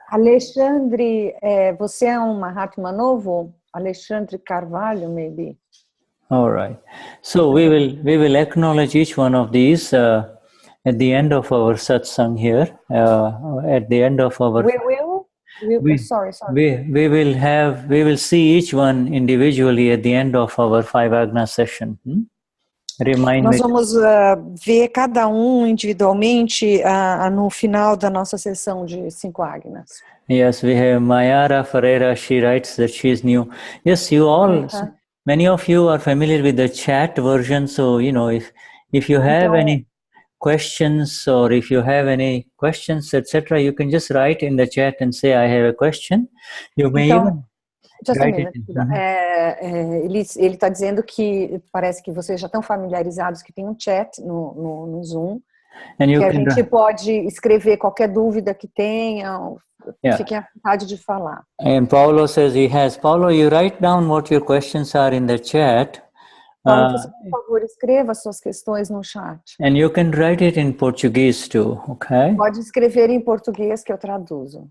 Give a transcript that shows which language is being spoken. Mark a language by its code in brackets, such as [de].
[pt] Alexandre, você é Mahatma novo? [en] Alexandre Carvalho, maybe. All right. So we will acknowledge each one of these at the end of our satsang here. At the end of our... Sorry. We will see each one individually at the end of our 5 Agnas session. [pt] Nós vamos ver cada individualmente no final da nossa sessão de 5 Agnas. [en] Yes, we have Mayara Ferreira. She writes that she is new. Yes, you all, many of you are familiar with the chat version. So, you know, if you have any questions or if you have any questions, etc., you can just write in the chat and say, I have a question. You may even... Just a minute. [pt] Ele está dizendo que parece que vocês já estão familiarizados que tem um chat no Zoom, que a gente pode escrever qualquer dúvida que tenha, fiquem à vontade de falar. [en] And Paulo says he has. Paulo, you write down what your questions are in the chat. [pt] Paulo, você, por favor, escreva suas questões no chat. [en] And you can write it in Portuguese too, okay? [pt] Pode escrever em português que eu traduzo.